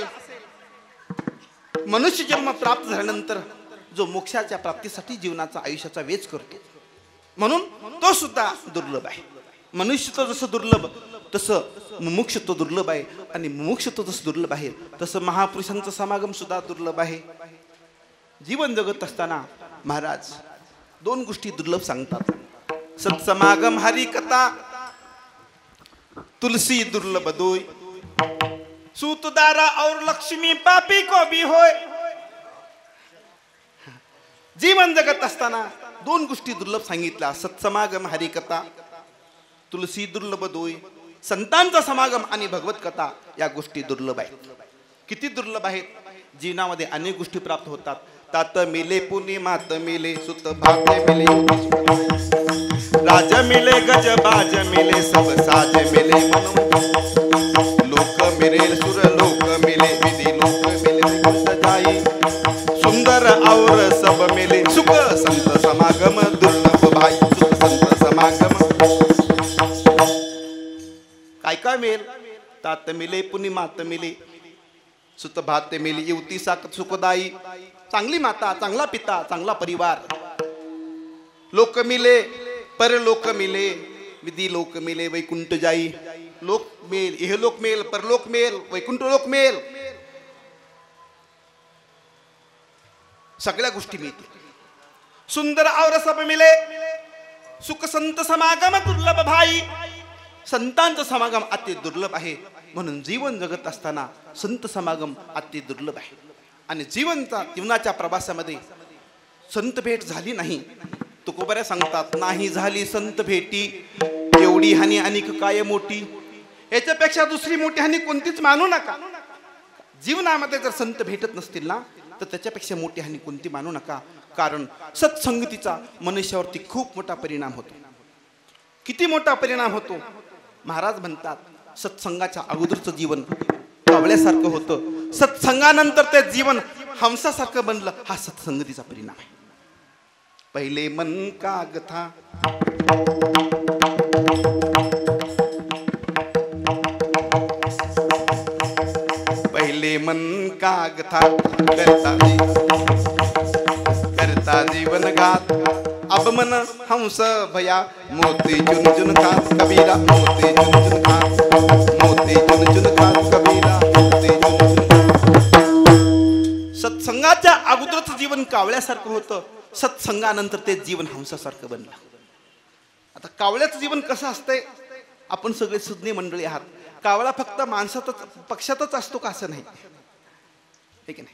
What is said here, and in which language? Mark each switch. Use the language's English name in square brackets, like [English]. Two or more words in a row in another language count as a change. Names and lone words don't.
[Marathi] मनुष्य जन्म प्राप्त झाल्यानंतर जो मोक्षाच्या प्राप्तीसाठी जीवनाचा आयुष्याचा वेच करतो, म्हणून तो सुद्धा दुर्लभ आहे. मनुष्यत्व जसं दुर्लभ तसं मुमुक्षत्व दुर्लभ आहे. आणि मुमुक्षत्व जसं दुर्लभ आहे तसं महापुरुषांचं समागम सुद्धा दुर्लभ आहे. जीवन जगत असताना महाराज 2 गोष्टी दुर्लभ सांगतात. [Hindi] सत्समागम हरिकथा, तुलसी दुर्लभ दोय, सूतदारा और लक्ष्मी पापी को भी होय. [Marathi] जीवन जगत असताना 2 गोष्टी दुर्लभ सांगितल्या. [Hindi] सत्समागम हरिकथा, तुलसी दुर्लभ दोय. [Marathi] संतांचा समागम आणि भगवत कथा या गोष्टी दुर्लभ आहेत. किती दुर्लभ आहेत. जीवनामध्ये अनेक गोष्टी प्राप्त होतात. [Hindi] तात मिले पुणे मात मिले, सुत भाग्य मिले, राज मिले गज बाज मिले, सब साज मिले म्हणून. लोक मिले सुर लोक मिले, विधी लोक मिले गुप्त जाई, सुंदर और सब मिले, सुख संत समागम दुर्लभ भाई. [Marathi] सुख संत समागम काय काय मिळेल. [Hindi] तात मिले पुणे मात मिले, सुत भात्य मिले, युवती साकत सुखदाई. [Marathi] चांगली माता, चांगला पिता, चांगला परिवार. [Hindi] लोक मिले, परलोक मिले, विधी लोक मिले, वैकुंठ जाई. [Marathi] लोक मिळेल, इहलोक मिळेल, परलोक मिळेल, वैकुंठ लोक मिळेल. सगळ्या गोष्टी मिळतील. [Hindi] सुंदर और सब मिले, सुख संत समागम दुर्लभ भाई. [Marathi] संतांचं समागम अति दुर्लभ आहे. म्हणून जीवन जगत असताना संत समागम अति दुर्लभ आहे. आणि जीवनाच्या प्रवासामध्ये संत भेट झाली नाही. तुकोबाऱ्या सांगतात, नाही झाली संत भेटी, एवढी हानी अनेक काय मोठी. याच्यापेक्षा दुसरी मोठी हानी कोणतीच मानू नका. जीवनामध्ये जर संत भेटत नसतील ना, तर त्याच्यापेक्षा मोठी हानी कोणती मानू नका. कारण सत्संगतीचा मनुष्यावरती खूप मोठा परिणाम होतो. किती मोठा परिणाम होतो. महाराज म्हणतात, सत्संगाच्या अगोदरचं जीवन कावळ्यासारखं होतं, सत्संगानंतर ते जीवन हंसासारखं बनलं. हा सत्संगतीचा परिणाम आहे. [Hindi] पहिले मन काग था, पहिले मन काग था, करता जीवन घात. अब मन हंस भया, मोती चुन चुन खात. कबीरा मोती चुन चुन खात, मोती चुन चुन खात. कबीरा मोती चुन चुन खात. [Marathi] सत्संगाच्या अगोदरचं जीवन कावळ्यासारखं होतं, सत्संगानंतर ते जीवन हंसासारखं बनलं. आता कावळ्याचं जीवन कसं असतंय. आपण सगळे सुज्ञ मंडळी आहात. कावळा फक्त माणसातच पक्षातच असतो का असं नाही, हे की नाही.